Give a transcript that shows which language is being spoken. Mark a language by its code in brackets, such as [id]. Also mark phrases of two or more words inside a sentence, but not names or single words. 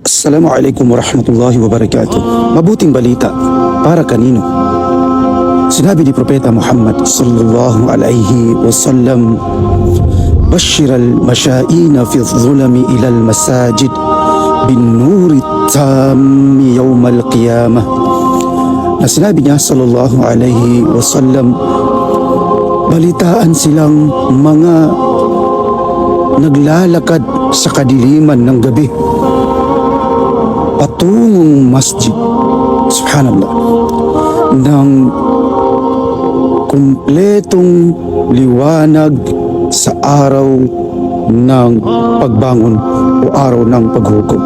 [ar] السلام عليكم ورحمة الله وبركاته. [tl] Mabuting balita para kanino? Sinabi ni Propeta Muhammad [ar] صلى الله عليه وسلم بشر المشائين في الظلم إلى المساجد بالنور التام يوم القيامة. [tl] Na sinabi niya [ar] صلى الله عليه وسلم, [tl] balitaan silang mga naglalakad sa kadiliman ng gabi patungong masjid, subhanallah, ng kumpletong liwanag sa araw ng pagbangon o araw ng paghukom.